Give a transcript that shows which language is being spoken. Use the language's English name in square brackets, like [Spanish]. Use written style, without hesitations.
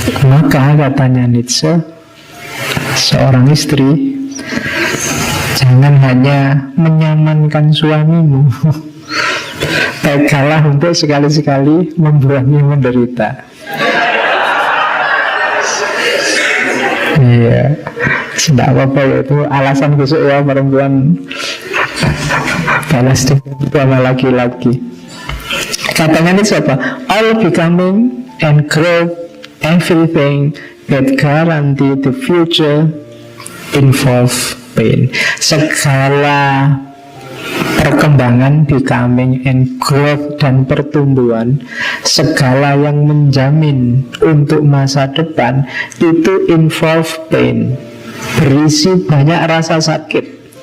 [Indonesian] Maka katanya Nietzsche, seorang istri jangan hanya menyamankan suamimu, tegaklah untuk sekali-sekali membuatnya menderita. Iya, tidak apa-apa ya, itu alasan khusus ya perempuan balas sama laki-laki. Katanya ini siapa? [English] All becoming and growth, everything that guarantee the future involve pain. [Indonesian] Segala perkembangan, [English] becoming and growth [Indonesian] dan pertumbuhan, segala yang menjamin untuk masa depan itu [English] involve pain, [Indonesian] berisi banyak rasa sakit.